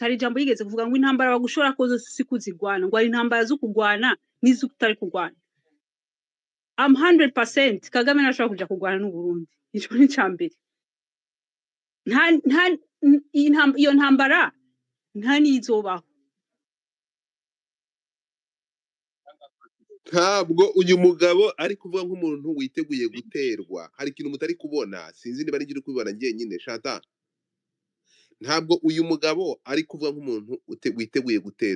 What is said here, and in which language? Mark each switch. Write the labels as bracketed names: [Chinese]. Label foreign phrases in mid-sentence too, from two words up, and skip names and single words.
[Rundi] Hari jambo yigeze kuvuga ngo intambara bagushora ko zose si kuzigwana, ngo ari intambara zo kugwana n'izo utari kugwana. [English] I'm 100% [Rundi] Kagame ntashobora kuja kugwana n'u Burundi. Ico ni cambere. Iyo ntambara nta nizobaho. [Kinyarwanda] Ntabwo uyu mugabo ari kuvuga nk'umuntu witeguye guterwa. Hari ikintu mutari kubona, sinzi niba nigire kubibona njyenyine Chantal. Ntabwo uyu mugabo ari kuvuga nk'umuntu witeguye guterwa.